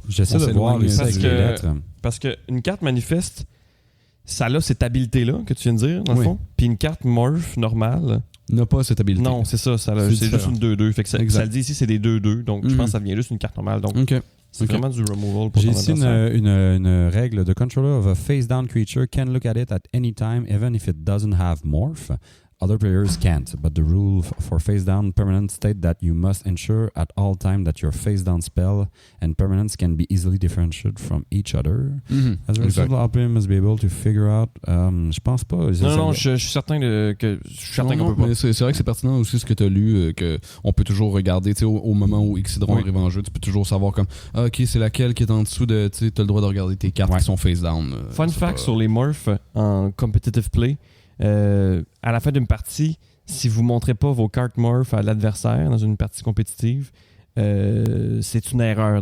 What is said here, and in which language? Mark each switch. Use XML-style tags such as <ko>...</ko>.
<fr>J'essaie de voir les lettres. Parce qu'une carte manifeste, ça a cette habilité-là que tu viens de dire, dans le fond. Puis une carte morph normale n'a pas cette habilité. Non, c'est ça. C'est juste une 2-2. Fait que ça le dit ici, c'est des 2-2. Donc, je pense que ça devient juste une carte normale. Donc, c'est vraiment du removal pour J'ai ton ici une règle.</fr> <en>The controller of a face-down creature can look at it at any time, even if it doesn't have morph. Other players can't, but the rule for face-down permanents state that you must ensure at all time that your face-down spell and permanents can be easily differentiated from each other. As a result, all players must be able to figure out...</en> <fr>je pense pas. Non, je suis certain qu'on peut pas. Mais c'est vrai que c'est pertinent aussi ce que tu as lu, qu'on peut toujours regarder, au moment où Ixidron arrive en jeu, tu peux toujours savoir comme, ok, c'est laquelle qui est en dessous de, tu as le droit de regarder tes cartes qui sont face-down. Fun fact sur les morphs en competitive play, à la fin d'une partie, si vous ne montrez pas vos cartes morph à l'adversaire dans une partie compétitive, c'est une erreur.</fr>